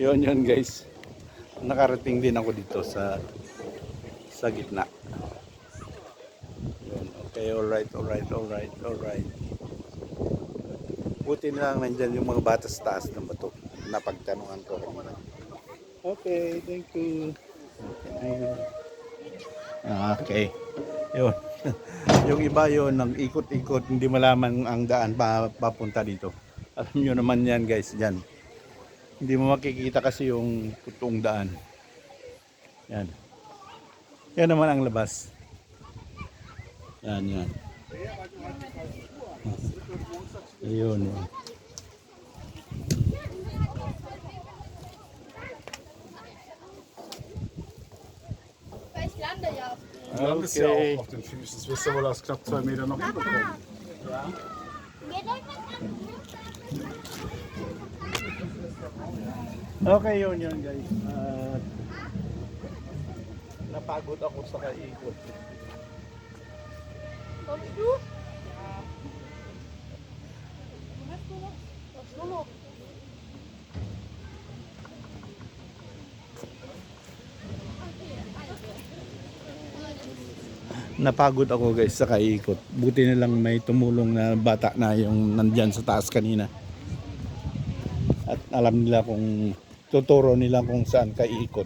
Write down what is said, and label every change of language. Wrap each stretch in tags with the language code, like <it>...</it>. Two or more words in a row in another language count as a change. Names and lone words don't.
<tl>Yun guys. nakarating din ako dito sa gitna.</tl> <en>Yun. Okay, alright.</en> <tl>Buti na lang nandyan yung mga bata sa taas ng bato. Napagtanungan ko kanina.</tl> <en>Okay, thank you. Okay. Yun.</en> <tl>Yung iba yun, nang ikot-ikot, hindi malaman ang daan papunta dito. Alam nyo naman yan guys, dyan. Hindi mo makikita kasi yung totoong daan. Yan. Yan naman ang labas. Yan. Ayun.</tl> <de>Ich lande ja auf Du landest ja</de> <en>Okay.</en> <de>auch auf den Füßen. Das wirst du wohl aus knapp 2 Metern noch hinbekommen.</de> <tl>Okay, yun guys. Napagod ako sa kaikot.</tl> <de>Kommst du? Was nur noch?</de> <tl>Napagod ako guys sa kaikot. Buti na lang may tumulong na bata na yung nandyan sa taas kanina. At alam nila kung tuturo nila kung saan kaikot.</tl>